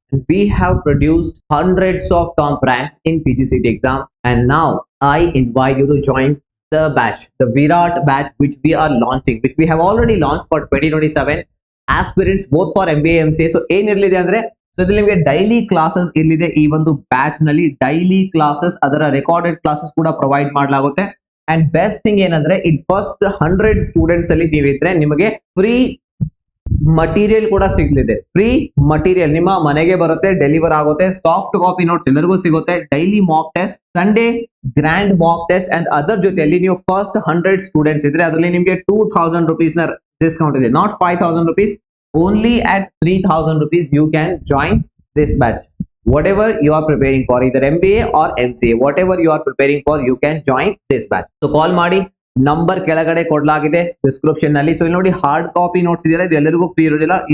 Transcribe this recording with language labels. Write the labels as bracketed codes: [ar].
[en] We have produced hundreds of top ranks in PGCET exam and now I invite you to join the batch, the Virat batch which we are launching, which we have already launched for 2027 aspirants both for MBA MCA. [kn] So ಏನirlide ಅಂದ್ರೆ so ಇಲ್ಲಿ ನಿಮಗೆ daily classes ಇಲ್ಲಿದೆ. ಈ ಒಂದು batch ನಲ್ಲಿ daily classes, ಅದರ recorded classes ಕೂಡ provide ಮಾಡಲಾಗುತ್ತೆ. [en] and best thing [kn] ಏನಂದ್ರೆ ಇನ್ ಫಸ್ಟ್ 100 ಸ್ಟೂಡೆಂಟ್ಸ್ ಅಲ್ಲಿ ನೀವಿದ್ರೆ ನಿಮಗೆ ಫ್ರೀ ಮಟೀರಿಯಲ್ ಕೂಡ ಸಿಗಲಿದೆ. ಫ್ರೀ ಮಟೀರಿಯಲ್ ನಿಮ್ಮ ಮನೆಗೆ ಬರುತ್ತೆ, ಡೆಲಿವರ್ ಆಗುತ್ತೆ. ಸಾಫ್ಟ್ ಕಾಪಿ ನೋಟ್ಸ್ ಎಲ್ಲರಿಗೂ ಸಿಗುತ್ತೆ. Daily mock test, Sunday grand mock test and other ಜೊತೆಯಲ್ಲಿ ನೀವು ಫಸ್ಟ್ 100 ಸ್ಟೂಡೆಂಟ್ಸ್ ಇದ್ರೆ ಅದರಲ್ಲಿ ನಿಮಗೆ 2000 rupees ನ ಡಿಸ್ಕೌಂಟ್ ಇದೆ. [en] Not 5000 rupees, only at 3000 rupees you can join this batch. Whatever you are preparing for, either MBA or MCA, whatever you are preparing for, you can join this batch. [kn] So call ಮಾಡಿ, number ಕೆಳಗಡೆ ಕೊಡಲಾಗಿದೆ description ನಲ್ಲಿ. So ಇಲ್ಲಿ ನೋಡಿ hard copy notes ಇದೆಯಲ್ಲ, ಇದು ಎಲ್ಲರಿಗೂ free ಇರೋದಿಲ್ಲ.